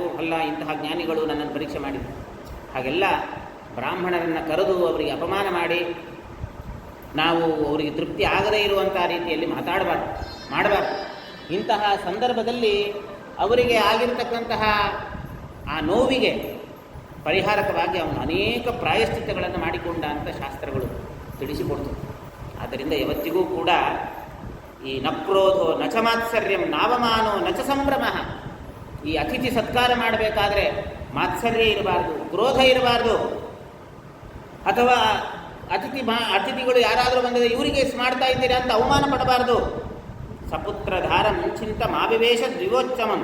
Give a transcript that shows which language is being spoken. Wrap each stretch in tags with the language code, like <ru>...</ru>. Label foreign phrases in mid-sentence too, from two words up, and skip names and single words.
<kn>ಅಲ್ಲ, ಇಂತಹ ಜ್ಞಾನಿಗಳು ನನ್ನನ್ನು ಪರೀಕ್ಷೆ ಮಾಡಿದರು. ಹಾಗೆಲ್ಲ ಬ್ರಾಹ್ಮಣರನ್ನು ಕರೆದು ಅವರಿಗೆ ಅಪಮಾನ ಮಾಡಿ ನಾವು ಅವರಿಗೆ ತೃಪ್ತಿ ಆಗದೇ ಇರುವಂಥ ರೀತಿಯಲ್ಲಿ ಮಾಡಬಾರ್ದು. ಇಂತಹ ಸಂದರ್ಭದಲ್ಲಿ ಅವರಿಗೆ ಆಗಿರತಕ್ಕಂತಹ ಆ ನೋವಿಗೆ ಪರಿಹಾರಕವಾಗಿ ಅವನು ಅನೇಕ ಪ್ರಾಯಶ್ಚಿತ್ತಗಳನ್ನು ಮಾಡಿಕೊಂಡ ಅಂತ ಶಾಸ್ತ್ರಗಳು ತಿಳಿಸಿಕೊಡ್ತವೆ. ಆದ್ದರಿಂದ ಯಾವತ್ತಿಗೂ ಕೂಡ ಈ</kn> <sa>ನಕ್ರೋಧೋ ನಚ ಮಾತ್ಸರ್ಯಂ ನಾವಮಾನೋ ನಚ ಸಂಭ್ರಮ,</sa> <kn>ಈ ಅತಿಥಿ ಸತ್ಕಾರ ಮಾಡಬೇಕಾದ್ರೆ ಮಾತ್ಸರ್ಯ ಇರಬಾರ್ದು, ಕ್ರೋಧ ಇರಬಾರ್ದು. ಅಥವಾ ಅತಿಥಿಗಳು ಯಾರಾದರೂ ಬಂದರೆ ಇವರಿಗೆ ಮಾಡ್ತಾ ಇದ್ದೀರಾ ಅಂತ ಅವಮಾನ ಪಡಬಾರ್ದು.</kn> <sa>ಸಪುತ್ರಧಾರ ಮುಂಚಿಂತ ಮಾವಿವೇಶ ದ್ವಿವೋಚ್ಚಮಂ.</sa>